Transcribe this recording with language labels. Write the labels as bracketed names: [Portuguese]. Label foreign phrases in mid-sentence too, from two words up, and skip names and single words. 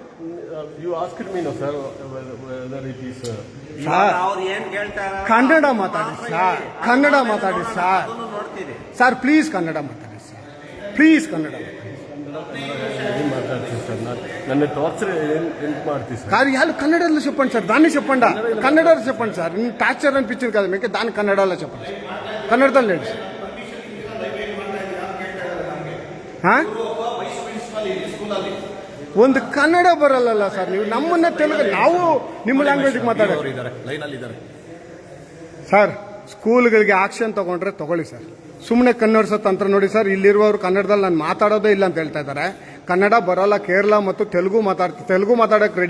[Kannada] ಕನ್ನಡ ಮಾತಾಡಿ ಸರ್. ಕನ್ನಡ ಮಾತಾಡಿ ಸರ್. ಸರ್ ಪ್ಲೀಸ್ ಕನ್ನಡ ಮಾತಾಡಿ ಸರ್. ಪ್ಲೀಸ್ ಕನ್ನಡ ಯಾರು [Telugu] కన్నడలో చెప్పండి సార్. దాన్ని చెప్పండి, కన్నడలో చెప్పండి సార్. టార్చర్ అనిపించింది కదా మీకు, దాన్ని కన్నడలో చెప్పండి. కన్నడలో లేదు సార్. [Kannada] ಒಂದು ಕನ್ನಡ ಬರಲ್ಲ ಸರ್. ನೀವು ನಮ್ಮನ್ನ ತೆಲುಗು, ನಾವು ನಿಮ್ಮ ಲ್ಯಾಂಗ್ವೇಜ್ ಮಾತಾಡೋರು ಲೈನಲ್ಲಿ ಇದ್ದಾರೆ. ಸರ್ ಸ್ಕೂಲ್ಗಳಿಗೆ ಆಕ್ಷನ್ ತಗೊಂಡ್ರೆ ತಗೊಳ್ಳಿ ಸರ್. ಸುಮ್ಮನೆ ಕನ್ನಡಿಸೋ ತಂತ್ರ ನೋಡಿ ಸರ್. ಇಲ್ಲಿರುವವರು ಕನ್ನಡದಲ್ಲಿ ನಾನು ಮಾತಾಡೋದೇ ಇಲ್ಲ ಅಂತ ಹೇಳ್ತಾ ಇದ್ದಾರೆ. ಕನ್ನಡ ಬರೋಲ್ಲ, ಕೇರಳ ಮತ್ತು ತೆಲುಗು ಮಾತಾಡೋಕೆ ರೆಡಿ.